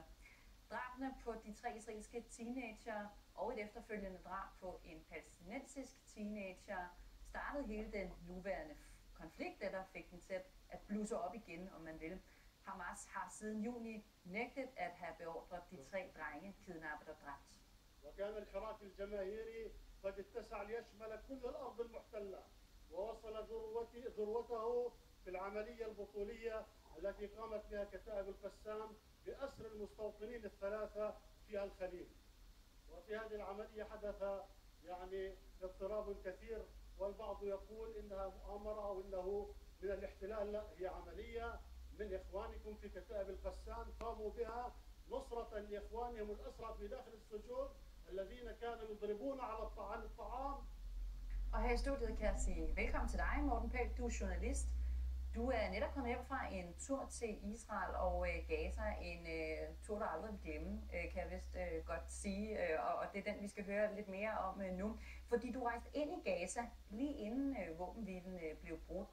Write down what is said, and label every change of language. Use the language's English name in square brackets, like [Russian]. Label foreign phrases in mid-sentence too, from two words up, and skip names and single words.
[Danish] Drabene på de 3 israelske teenager og et efterfølgende drab på en palæstinensisk teenager startede hele den nuværende konflikt, der fik den til at blusse op igen, om man vil. Hamas har siden juni nægtet at have beordret de 3 drenge kidnappet og dræbt. [Arabic] وكان الحراك الجماهيري قد اتسع ليشمل كل الأرض المحتلة ووصل ذروته في العملية البطولية التي قامت بها كتائب القسام بأسر المستوطنين الثلاثة في الخليل. وفي هذه العملية حدث اضطراب كثير، والبعض يقول إنها مؤامرة أو إنه من الاحتلال. لا، هي عملية من إخوانكم في كتائب القسام قاموا بها نصرة لإخوانهم الأسرى في داخل السجون الذين كانوا يضربون على الطعام. [Danish] Og her i studiet kan jeg sige velkommen til dig, Morten Pelt. Du er journalist. Du er netop kommet hjem fra en tur til Israel og Gaza. En tur, der aldrig vil glemme, kan jeg vist godt sige. Og det er den, vi skal høre lidt mere om nu. Fordi du rejste ind i Gaza lige inden våbenhvilen blev brudt.